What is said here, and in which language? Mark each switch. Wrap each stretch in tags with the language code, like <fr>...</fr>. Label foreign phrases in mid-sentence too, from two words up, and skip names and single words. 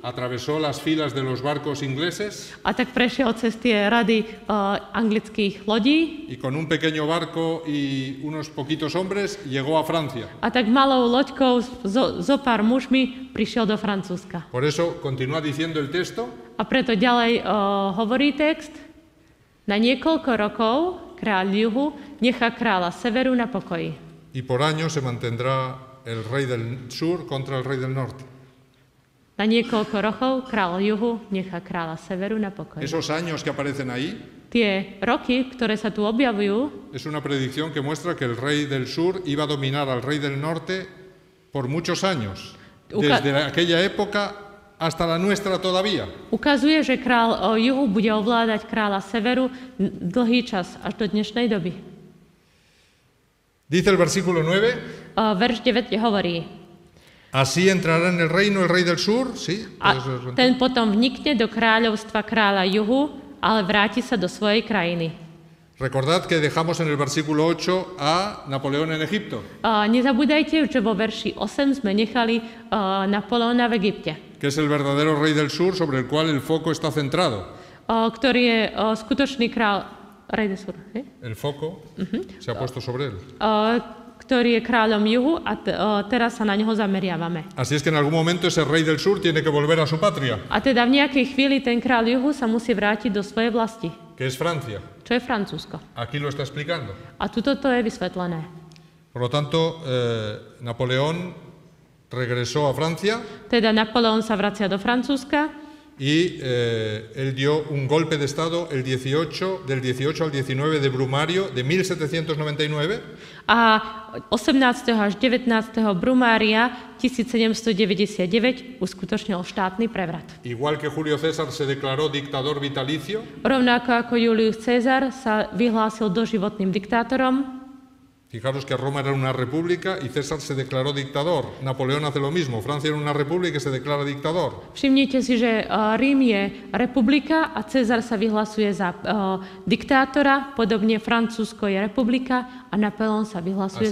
<es>atravesó las filas de los barcos ingleses</es> <sk>a tak prešiel cez tie rady anglických lodí</sk> <es>y con un pequeño barco y unos poquitos hombres llegó a Francia.</es> <sk>a tak malou loďkou zo pár mužmi prišiel do Francúzska.</sk> <es>Por eso continúa diciendo el texto,</es> <sk>A preto ďalej hovorí text: na niekoľko rokov kráľ juhu nechá kráľa severu na pokoji.</sk> <es>y por años se mantendrá el rey del sur contra el rey del norte.</es> <sk>Na niekoľko rokov kráľ juhu nechá kráľa severu na pokoji.</sk> <es>Esos años que aparecen ahí</es> <sk>Tie roky, ktoré sa tu objavujú,</sk> <es>es una predicción que muestra que el rey del sur iba a dominar al rey del norte por muchos años, desde aquella época hasta la nuestra todavía.</es> <sk>ukazuje, že kráľ juhu bude ovládať kráľa severu dlhý čas, až do dnešnej doby.</sk> <es>Dice el versículo 9,</es> <sk>Verš 9 hovorí:</sk> <es>así entrará en el reino el rey del sur, ¿sí?</es> <sk>a ten potom vnikne do kráľovstva kráľa juhu, ale vráti sa do svojej krajiny.</sk> <es>Recordad que dejamos en el versículo 8 a Napoleón en Egipto,</es> <sk>Nezabúdajte, že vo verši 8 sme nechali Napoleona v Egypte,</sk> <es>que es el verdadero rey del sur sobre el cual el foco está centrado.</es> <sk>ktorý je skutočný kráľ,</sk> <es>rey de sur, El foco se ha puesto sobre él.</es> <sk>ktorý je kráľom juhu a teraz sa na neho zameriavame.</sk> <es>Así es que en algún momento ese rey del sur tiene que volver a su patria,</es> <sk>A teda v nejakej chvíli ten kráľ juhu sa musí vrátiť do svojej vlasti,</sk> <es>que es Francia.</es> <sk>čo je Francúzsko.</sk> <es>Aquí lo está explicando.</es> <sk>A tuto to je vysvetlené.</sk> <es>Por lo tanto, Napoleón regresó a Francia</es> <sk>Teda Napoleon sa vracia do Francúzska</sk> <es>y él dio un golpe de Estado del 18 al 19 de Brumario de 1799</es> <sk>a 18. až 19. brumária 1799 uskutočnil štátny prevrat.</sk> <es>igual que Julio César se declaró dictador vitalicio,</es> <sk>Rovnako ako Julius Cezar sa vyhlásil doživotným diktátorom.</sk> <es>fijaros que Roma era una república y César se declaró dictador. Napoleón hace lo mismo. Francia era una república y se declara dictador.</es> <sk>Všimnite si, že Rím je republika a Cezar sa vyhlasuje za diktátora, podobne Francúzsko je republika a Napoleon sa vyhlasuje</sk>